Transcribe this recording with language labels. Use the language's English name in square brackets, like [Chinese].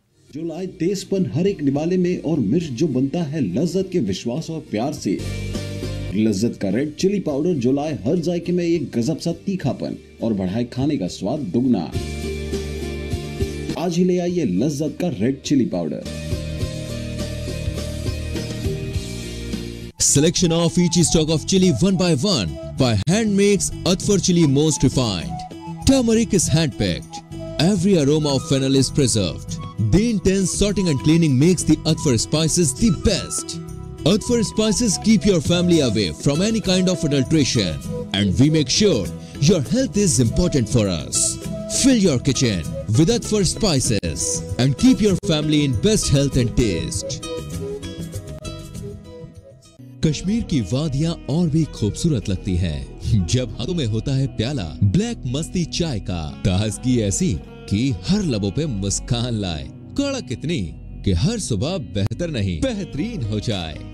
[Hindi] जो लाए तेजपन हर एक निवाले में और मिर्च जो बनता है लज्जत के विश्वास और प्यार से। लज्जत का रेड चिली पाउडर जो लाए हर जायके में एक गजब सा तीखापन और बढ़ाए खाने का स्वाद दुगना। आज ही ले आइए लज्जत का red chilli powder. [English] Selection of each stock of chili one by hand makes Atfar chili most refined. Turmeric is hand picked. Every aroma of fennel is preserved. The intense sorting and cleaning makes the Atfar spices the best. Atfar spices keep your family away from any kind of adulteration, and we make sure your health is important for us. Fill your kitchen with Atfar spices and keep your family in best health and taste. [Hindi] Kashmir की वादियां और भी खूबसूरत लगती हैं जब हाथों में होता है प्याला ब्लैक मस्ती चाय का। ताजगी ऐसी कि हर लबों पे मुस्कान लाए, कड़क इतनी कि हर सुबह बेहतर नहीं बेहतरीन हो जाए।